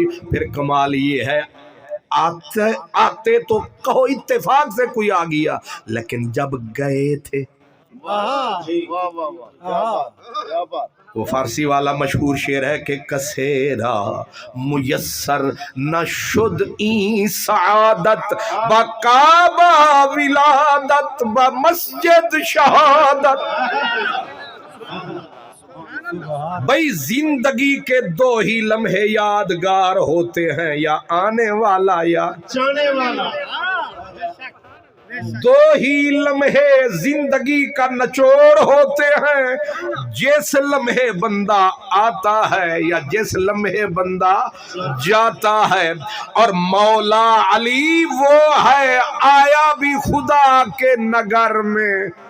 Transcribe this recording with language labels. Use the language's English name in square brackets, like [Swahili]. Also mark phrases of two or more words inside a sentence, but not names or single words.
[Urdu] پھر کمال یہ ہے آتے تو کہو اتفاق سے کوئی آ گیا، لیکن جب گئے تھے واہ واہ واہ کیا بات۔ وہ فارسی والا مشہور شعر ہے کہ [Persian] کسیرا میسر نہ شد این سعادت با کعبہ ولادت با مسجد شہادت۔ [Urdu] بھئی زندگی کے دو ہی لمحے یادگار ہوتے ہیں، یا آنے والا یا جانے والا۔ دو ہی لمحے زندگی کا نچوڑ ہوتے ہیں، جس لمحے بندہ آتا ہے یا جس لمحے بندہ جاتا ہے، اور مولا علی وہ ہے آیا بھی خدا کے نگر میں،